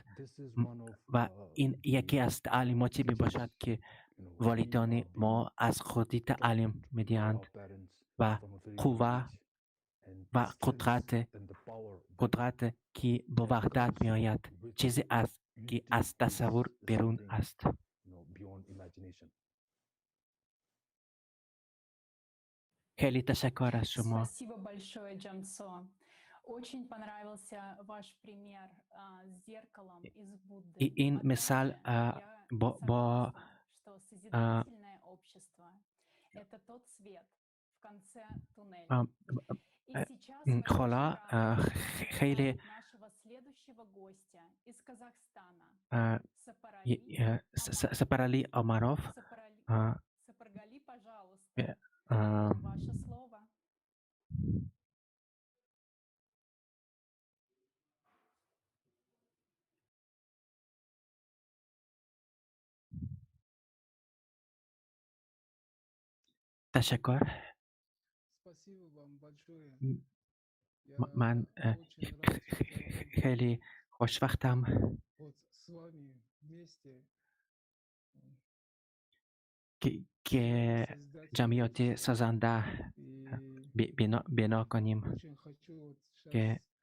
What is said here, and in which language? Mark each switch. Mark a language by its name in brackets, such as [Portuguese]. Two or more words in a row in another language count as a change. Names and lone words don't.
[Persian] و این یکی از تعلیماتی می باشد که والدان ما از خودی تعلیم می دهند و قوه و قدرت که با وحدت می آید چیزی است که از تصور بیرون است. خیلی تشکر از شما. [Russian] Спасибо большое, Джамсо. Очень понравился ваш пример с зеркалом из Будды. [Persian] این مثال با [Russian] Что созидательное общество — это тот свет в конце туннеля. И сейчас мы [Persian] حالا خیلی [Russian] нашего следующего гостя из Казахстана. Сапарали Омаров. Сапаргали, пожалуйста. Ваше слово. [Persian] تشکر. من خیلی خوشوقتم که جمعیت سازنده بنا کنیم که